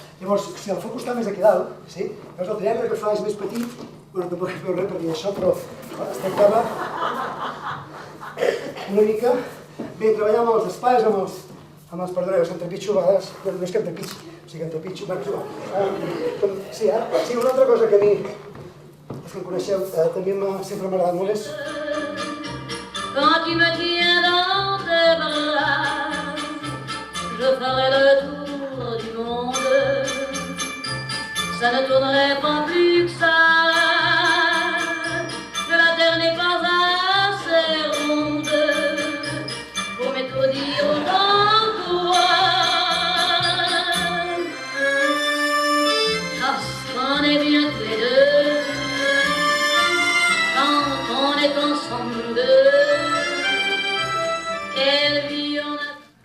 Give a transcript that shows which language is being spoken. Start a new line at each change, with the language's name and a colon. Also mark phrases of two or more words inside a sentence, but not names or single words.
Catalan: Llavors, si el foc està més aquí dalt, sí? Llavors el triangle que fa és més petit, bueno, tampoc es veu res per dir això, però es tractava una mica... Bé, treballar amb els espais, amb els perdoneu, que em trepitjo a vegades, no és que em trepitgi, o sigui que em trepitjo, sí, una altra cosa que a mi, els que em coneixeu, també sempre m'ha agradat molt és...
French: Quand tu me tiens dans tes bras, je ferai le tour du monde, ça ne tournerait pas plus que ça, que la terre n'est pas assez ronde. Dire autant toi, parce qu'on est bien tous les deux, quand on est ensemble, quelle vie on a.